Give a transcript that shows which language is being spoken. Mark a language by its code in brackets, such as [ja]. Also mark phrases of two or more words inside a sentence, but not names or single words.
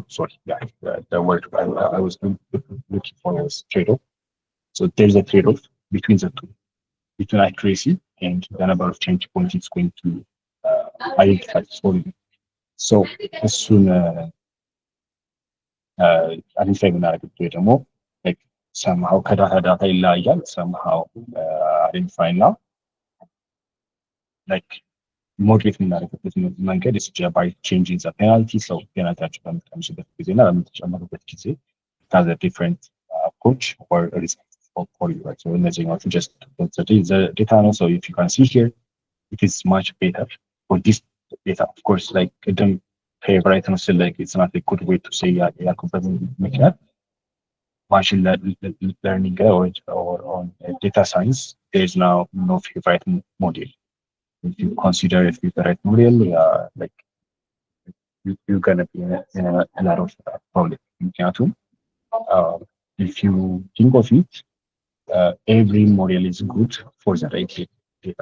[en] Sorry, yeah, the word I was looking for was trade-off. So there's a trade-off between the two, between accuracy and the number of change points it's going to identify for you. So as soon identify [am] የምናደርግበት ወይ ደግሞ [en] like somehow [am] ከዳታ ዳታ ይለያያል [en] somehow identify now like [am] ሞዴሬት የምናደርግበት መንገድ [en] is by changing the penalty. So penalty [am] በምትቀንሱበት ጊዜ እና በምትጨምሩበት ጊዜ [en] it has a different approach or result for you, right? So እነዚህኞቹ just the data ነው. So if you can see here, it is much better for this data. Of course, like [am] ቅድም favorite ነው ስል [en] like it's not a good way to say [am] ያልኩበት ምክንያት [en] machine learning or on data science, there is now no favorite model. If you consider a favorite model, like you're gonna be in a lot of problem. If you think of it, every model is good for the right data.